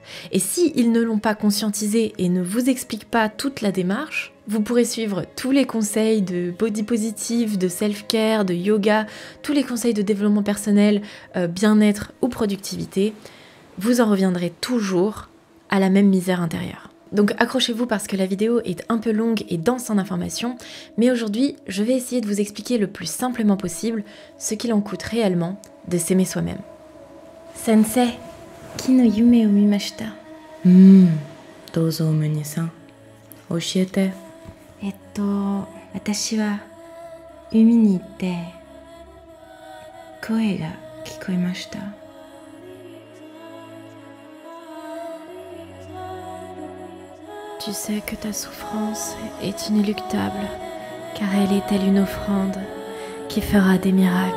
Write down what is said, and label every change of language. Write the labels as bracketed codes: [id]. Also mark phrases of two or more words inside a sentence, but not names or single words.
[fr] Et si ils ne l'ont pas conscientisé et ne vous expliquent pas toute la démarche, vous pourrez suivre tous les conseils de [en] body positive, [fr] de self-care, de yoga, tous les conseils de développement personnel, bien-être ou productivité. Vous en reviendrez toujours à la même misère intérieure. Donc accrochez-vous parce que la vidéo est un peu longue et dense en informations, mais aujourd'hui, je vais essayer de vous expliquer le plus simplement possible ce qu'il en coûte réellement de s'aimer soi-même. [ja] 先生、木の夢を見ました. どうぞおむにさん、教えて。私は海に行って声が聞こえました。 [fr] Tu sais que ta souffrance est inéluctable, car elle est telle une offrande qui fera des miracles.